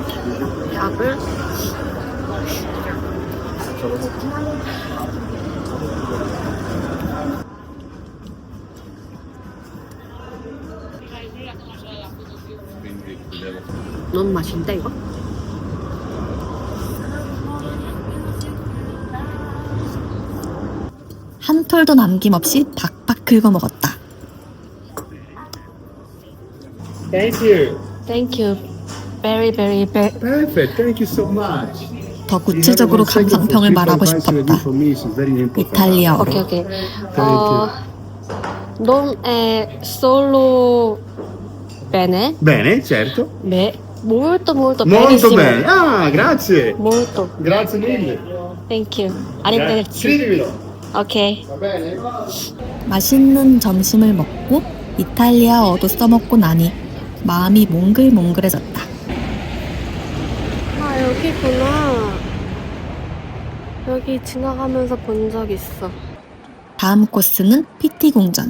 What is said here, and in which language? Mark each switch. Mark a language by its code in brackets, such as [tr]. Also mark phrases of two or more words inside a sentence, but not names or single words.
[ko] 약을 너무 맛있는데 이거? 한 톨도 남김없이 박박 긁어 먹었다. [en] Thank you. Thank you. Very. Perfect. Thank you so much. [ko] 더 구체적으로 감상평을 말하고 싶었다. 이탈리아어로. 오케이. [it] Non è solo bene, Bene, certo. molto Molto benissimo. bene. Ah, grazie. Molto. Grazie mille. [en] Thank you. [it] arrivederci. Scrivimelo. [ko] 오케이. [it] Va bene? [ko] 맛있는 점심을 먹고 이탈리아어도 써먹고 나니 마음이 몽글몽글해졌다. 아, 여기구나. 여기 지나가면서 본 적 있어. 다음 코스는 PT 궁전.